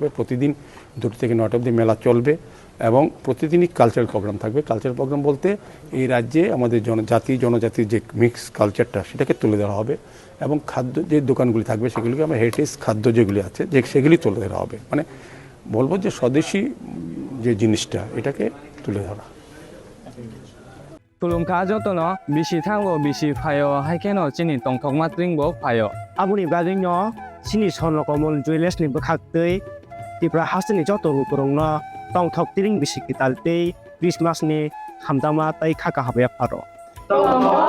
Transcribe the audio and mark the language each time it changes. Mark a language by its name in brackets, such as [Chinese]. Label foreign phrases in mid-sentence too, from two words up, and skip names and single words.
[Bangla] প্রতিদিন 2 থেকে 9 অবধি মেলা চলবে এবং প্রতিদিনই [English] cultural program [Bangla] থাকবে। [English] cultural program [Bangla] বলতে এই রাজ্যে আমাদের জনজাতির যে মিক্স কালচারটা সেটাকে তুলে ধরা হবে এবং খাদ্য যে দোকানগুলি থাকবে সেগুলিকে আমরা হেরিটেজ খাদ্য যেগুলি আছে সেগুলি তুলে ধরা হবে। মানে বলবো যে স্বদেশী যে জিনিসটা এটাকে তুলে ধরা। [Kok Borok] Tulungka jotono bisi thango bisi phayo haikeno chini tongthok matring bo phayo. Aboni gadingno sini sonlo komol juiles ni bkhaktai tipra hasni joto rukurongno tongthok tiring bisi kitaltei Christmas ni hamdama tai khaka habe pharo.